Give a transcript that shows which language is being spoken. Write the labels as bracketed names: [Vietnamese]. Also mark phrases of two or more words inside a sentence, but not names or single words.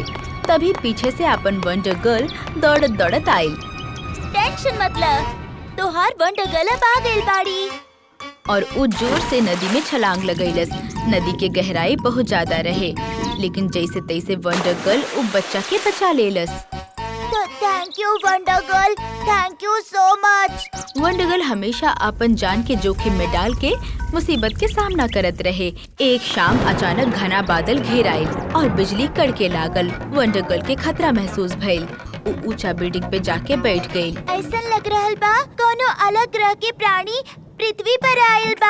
[Bhojpuri] तभी पीछे से अपन वंडर गर्ल दौड़त दौड़त आइल। टेंशन मतलब तोहार वंडर गर्ल अब आ गइल बाड़ी। और ऊ जोर से नदी में छलांग लगैलस। नदी के गहराई बहुत ज्यादा रहे, लेकिन जैसे तैसे वंडर गर्ल ऊ बच्चा के बचा लेलस। [English] Thank you Wonder Girl, thank you so much. [Bhojpuri] वंडर गर्ल हमेशा अपन जान के जोखिम में डाल के मुसीबत के सामना करत रहे। एक शाम अचानक घना बादल घेर आइल और बिजली कड़के लागल। वंडर गर्ल के खतरा महसूस भइल। ऊ ऊंचा बिल्डिंग पे जाके बैठ गई। ऐसा लग रहल बा कोनो अलग ग्रह के प्राणी पृथ्वी पर आयल बा।